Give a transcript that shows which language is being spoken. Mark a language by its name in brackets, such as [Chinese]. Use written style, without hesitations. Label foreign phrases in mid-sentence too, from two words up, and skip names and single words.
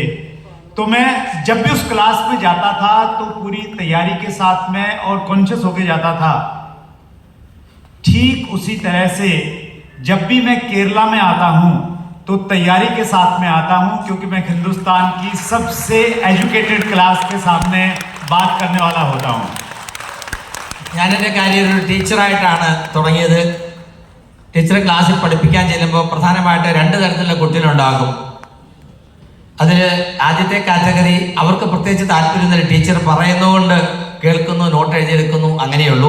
[Hindi] तो मैं जब भी उस क्लास में जाता था तो पूरी तैयारी के साथ में और कॉन्शियस होके जाता था. ठीक उसी तरह से जब भी मैं केरला में आता हूँ तो तैयारी के साथ में आता हूँ, क्योंकि मैं हिंदुस्तान की सबसे एजुकेटेड क्लास के सामने बात करने वाला होता हूँ. [Malayalam] ഞാനെൻ്റെ കാര്യം ഒരു ടീച്ചറായിട്ടാണ് തുടങ്ങിയത്. ടീച്ചർ ക്ലാസ്സിൽ പഠിപ്പിക്കാൻ ചെല്ലുമ്പോൾ പ്രധാനമായിട്ട് രണ്ട് തരത്തിലുള്ള കുട്ടികളുണ്ടാകും. അതിൽ ആദ്യത്തെ കാറ്റഗറി അവർക്ക് പ്രത്യേകിച്ച് താല്പര്യം ടീച്ചർ പറയുന്നതുകൊണ്ട് കേൾക്കുന്നു, നോട്ട് എഴുതിയെടുക്കുന്നു, അങ്ങനെയുള്ളൂ.